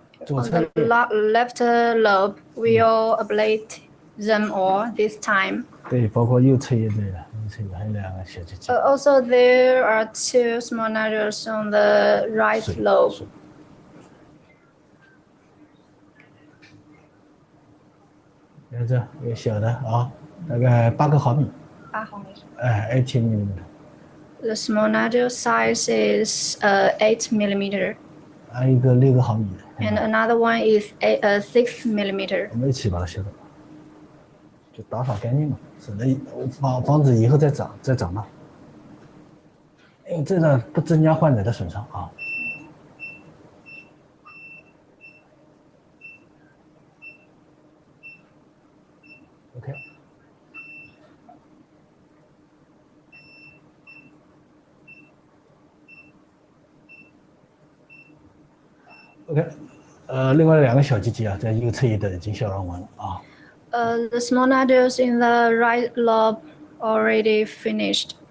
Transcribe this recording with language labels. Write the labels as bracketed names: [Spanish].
[English] On the left lobe, we'll ablate them all this time. [Chinese] 对，包括右侧也对了，右侧还有2个小结节。 [English] Also, there are 2 small nodules on the right lobe. [Chinese] 看这一个小的啊，大概8个毫米。 8毫米。 [English] 18 mm。 The small nodule size is 8 millimeter. [Chinese] 还有一个6个毫米的。 [English] And another one is 6 millimeter. [Chinese] 我们一起把它消掉，就打扫干净嘛，省得防止以后再长大。因为这个不增加患者的损伤啊。 [English] OK。 [Chinese] OK，另外2个小结节啊，在右侧翼的已经消融完了啊。 [English] The small nodules in the right lobe already finished.